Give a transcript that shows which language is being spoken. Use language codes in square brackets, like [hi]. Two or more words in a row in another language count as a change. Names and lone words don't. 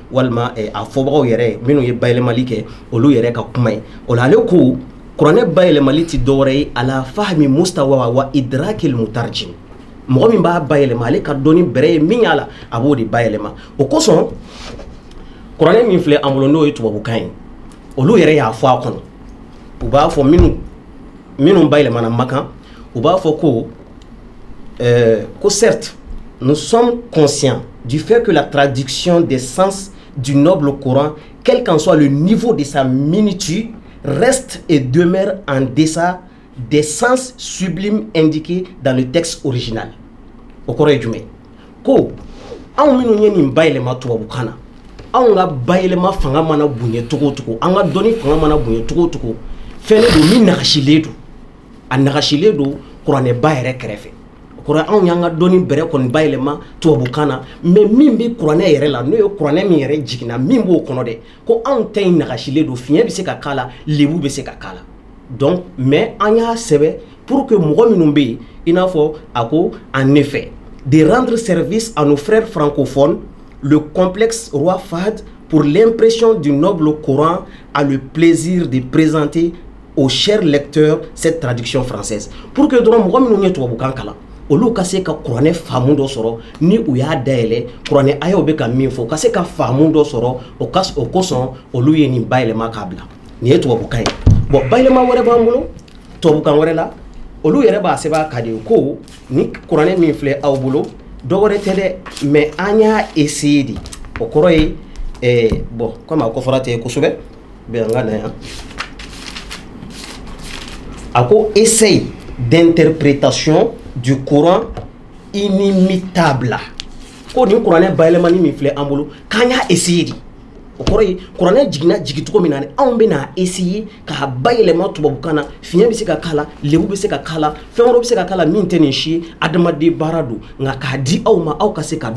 [bm] walima a fɔbagaw yɛrɛ minnu ye bayɛlɛmali kɛ olu yɛrɛ ka kuma ye o la ale ko kuranɛ bayɛlɛmali tɛ dɔwɛrɛ ye [ar] على فهم مستوى وإدراك المترجم [bm] mɔgɔ min b'a bayɛlɛma ale ka dɔnni bɛrɛ ye min y'a la a b'o de bayɛlɛma o kosɔn kuranɛ min filɛ an bolo n'o ye tubabukan ye olu yɛrɛ y'a fɔ a kɔnɔ u b'a fɔ minnu bayɛlɛmana Makan u b'a fɔ [fr] ko certes nous sommes conscients du fait que la traduction des sens du noble Coran quel qu'en soit le niveau de sa minitude reste et demeure en deçà des sens sublimes indiqués dans le texte original. [bm] O kɔrɔ ye jumɛn ko anw minnu ye nin bayɛlɛma tubabukan na anw ka bayɛlɛma fanga mana bonya cogo o cogo an ka dɔnni fanga mana bonya cogo o cogo fɛn de don min nagasilen don a nagasilen don kuranɛba yɛrɛ kɛrɛfɛ o kɔrɔ anw y'an ka dɔnni bɛrɛ kɔni bayɛlɛma tubabukan na mais min bɛ kuranɛ yɛrɛ la n'o ye kuranɛ min yɛrɛ jiginna min b'o kɔnɔ dɛ ko anw ta in nagasilen don fiɲɛ bɛ se ka k'a la lebu bɛ se ka k'a la [fr] donc mais [bm] an y'a sɛbɛn [fr] pour que [bm] mɔgɔ minnu bɛ yen i n'a fɔ a ko [fr] en effet de rendre service à nos frères francophones le complexe Roi Fahd pour l'impression du noble Coran a le plaisir de présenter aux chers lecteurs cette traduction française pour que [bm] dɔrɔn mɔgɔ minnu ye tubabukan kalan olu ka se ka kuranɛ faamu dɔ sɔrɔ ni u y'a dayɛlɛ kuranɛ ayaw bɛ ka min fɔ ka se ka faamu dɔ sɔrɔ o kosɔn olu ye nin bayɛlɛma k'a bila nin ye tubabukan ye bon bayɛlɛma wɛrɛ b'an bolo tubabukan wɛrɛ la olu yɛrɛ b'a sɛbɛn ka di ko ni kuranɛ min filɛ aw bolo dɔ wɛrɛ tɛ dɛ mais an y'a [fr] essayer de [bm] o kɔrɔ ye [fr] bon comme [bm] a kɔfɔra tɛ kosɛbɛ bɛ an ka na yan a ko [fr] essaye d'interprétation du Coran inimitable [bm] ko nin kuranɛ bayɛlɛmani min filɛ an bolo k'an y'a [fr] essayer de [bm] o kɔrɔ ye kuranɛ jiginna jigi cogo min na anw bɛ n'a essayer k'a bayɛlɛma tubabukan na fiɲɛ bɛ se ka k'a la lebu bɛ se ka k'a la fɛn wɛrɛ bɛ se ka k'a la min tɛ nin si ye adamaden baara don nka k'a di aw ma aw ka se ka